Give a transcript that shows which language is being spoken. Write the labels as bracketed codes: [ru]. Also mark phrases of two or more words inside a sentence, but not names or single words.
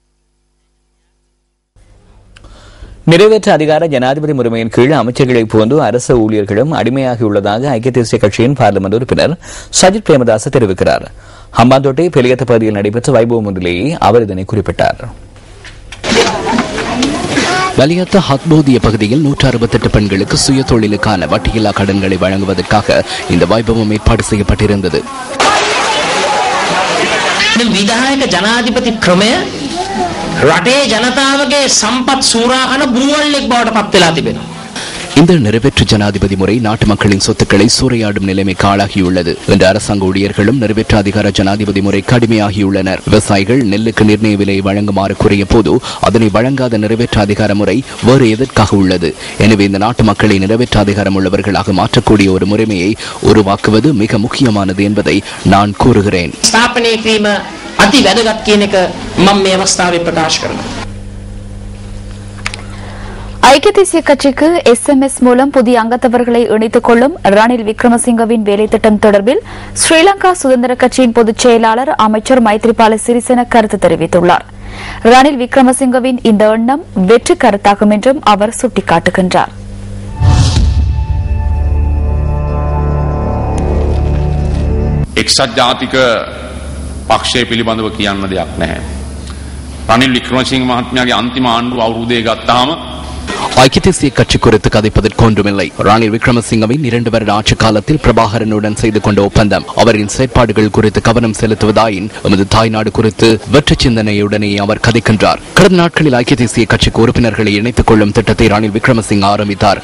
[ta] நிறைவேற்ற அதிகார ஜனாதிபதி முறைமையின் கீழ் அமைச்சர்களைப் போன்று அரசு ஊழியர்களும் அடிமையாகியுள்ளதாக ஐக்கிய தேசிய கட்சியின் பார்லிமெண்ட் உறுப்பினர் சஜித் பிரேமதாச தெரிவிக்கிறார். ஹம்பாந்தோட்டை பெலியத்த பகுதியில் நடைபெற்ற வைபவம் ஒன்றிலேயே அவர் இதனை குறிப்பிட்டார். கலியத்த ஹத்போதிய பகுதியில் 168 பெண்களுக்கு சுய தொழிலுக்கான வட்டியில்லா கடன்களை வழங்குவதற்காக இந்த வைபவம் ஏற்பாடு செய்யப்பட்டிருந்தது. [si] විධායක ජනාධිපති ක්‍රමය රටේ ජනතාවගේ සම්පත් සූරා කරන බුරුවල්ලෙක් බවට පත් වෙලා තිබෙනවා. [ta] இந்த நிறைவேற்று ஜனாதிபதி முறை நாட்டு மக்களின் சொத்துக்களை சூறையாடும் நிலைமைக்கு ஆளாகியுள்ளது என்று அரசாங்க ஊழியர்களும் நிறைவேற்று அதிகார ஜனாதிபதி முறை கடுமையாகியுள்ளனர். விவசாயிகள் நெல்லுக்கு நிர்ணய விலையை வழங்குமாறு கூறிய போது அதனை வழங்காத நிறைவேற்று அதிகார முறை வேறு எதற்காக உள்ளது? எனவே இந்த நாட்டு மக்களை நிறைவேற்று அதிகாரம் உள்ளவர்களாக மாற்றக்கூடிய ஒரு முறைமையை உருவாக்குவது மிக முக்கியமானது என்பதை நான் கூறுகிறேன். [si] ස්ථාපනය කිරීම අති වැදගත් කියන එක මම මේ අවස්ථාවේ ප්‍රකාශ කරනවා. [ta] ஐக்கிய தேசிய கட்சிக்கு SMS மூலம் புதிய அங்கத்தவர்களை இணைத்துக் கொள்ளும் ரணில் விக்ரமசிங்கவின் வேலை திட்டம் தொடர்பில் ஸ்ரீலங்கா சுதந்திர கட்சியின் பொதுச் செயலாளர் அமைச்சர் மைத்ரிபால சிறிசேன கருத்து தெரிவித்துள்ளார். ரணில் விக்ரமசிங்கவின் இந்த எண்ணம் வெற்றி கருத்தாகும் என்றும் அவர் சுட்டிக்காட்டுகின்றார். [si] එක්සත් ජාතික පක්ෂය පිළිබඳව කියන්න දෙයක් නැහැ. රනිල් වික්‍රමසිංහ මහත්මයාගේ අන්තිම ආණ්ඩුව අවුරුද්දේ ගත්තාම [ta] ஐக்கிய தேசிய கட்சி குறித்து கதைப்பதற்கு ஒன்றுமில்லை. ரணில் விக்ரமசிங்கவின் 2 வருட ஆட்சி காலத்தில் பிரபாகரனுடன் செய்து கொண்ட ஒப்பந்தம் அவரின் செயற்பாடுகள் குறித்து கவனம் செலுத்துவதாயின் எமது தாய்நாடு குறித்து வெற்றி சிந்தனையுடனே அவர் கதைக்கின்றார். கடந்த நாட்களில் ஐக்கிய தேசிய கட்சிக்கு உறுப்பினர்களை இணைத்துக் கொள்ளும் திட்டத்தை ரணில் விக்ரமசிங்க ஆரம்பித்தார்.